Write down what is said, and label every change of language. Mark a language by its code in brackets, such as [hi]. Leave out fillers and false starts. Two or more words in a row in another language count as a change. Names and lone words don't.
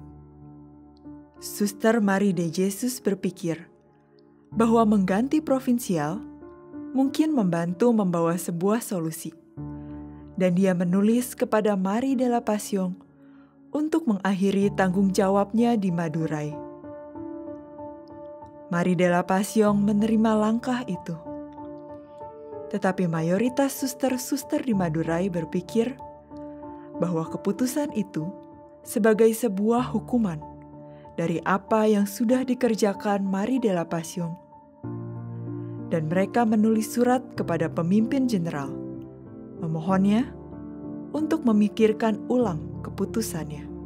[id] Suster Marie de Jesus berpikir bahwa mengganti provinsial mungkin membantu membawa sebuah solusi, dan dia menulis kepada Marie de la Passion untuk mengakhiri tanggung jawabnya di Madurai. Marie de la Passion menerima langkah itu. Tetapi mayoritas suster-suster di Madurai berpikir bahwa keputusan itu sebagai sebuah hukuman dari apa yang sudah dikerjakan Marie de la Passion. Dan mereka menulis surat kepada pemimpin jenderal, memohonnya untuk memikirkan ulang keputusannya.